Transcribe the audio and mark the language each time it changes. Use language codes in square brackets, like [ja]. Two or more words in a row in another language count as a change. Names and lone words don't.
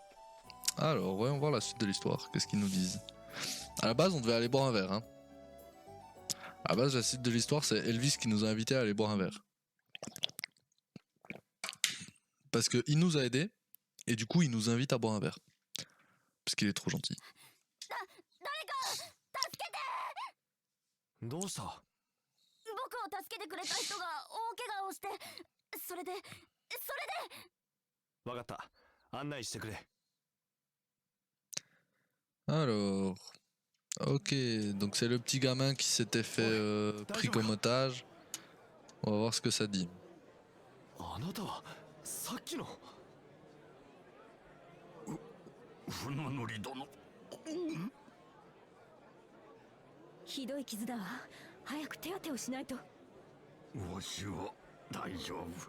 [fr] Alors, voyons voir la suite de l'histoire. Qu'est-ce qu'ils nous disent? À la base, on devait aller boire un verre, hein. À base, la suite de l'histoire, c'est Elvis qui nous a invités à aller boire un verre. Parce qu'il nous a aidés, et du coup, il nous invite à boire un verre. Parce qu'il est trop gentil. [ja] どうした？僕を助けてくれた人が大怪我をして、それでわかった。案内してくれ。 [fr] Alors, ok, donc c'est le petit gamin qui s'était fait pris comme otage. On va voir ce que ça dit. [ja] あなたはさっきの。船乗り殿。ひどい傷だわ。早く手当てをしないと。わしは大丈夫。